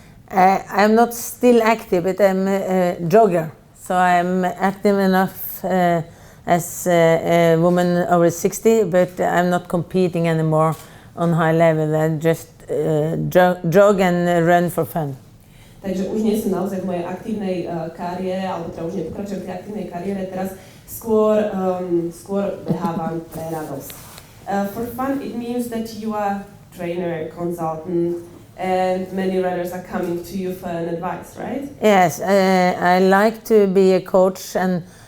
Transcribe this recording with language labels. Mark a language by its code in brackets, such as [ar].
[en] I'm not still active, but I'm a jogger. So I'm active enough as a woman over 60, but I'm not competing anymore on high level. I just jog and run for fun. [sk] Takže už nie som naozaj v mojej aktívnej kariére, alebo teda už nepokračujem v tej aktívnej kariére, teraz skôr behávam pre radosť. [en] For fun it means that you are trainer, consultant, and many runners are coming to you for an advice, right? Yes, I like to be a coach and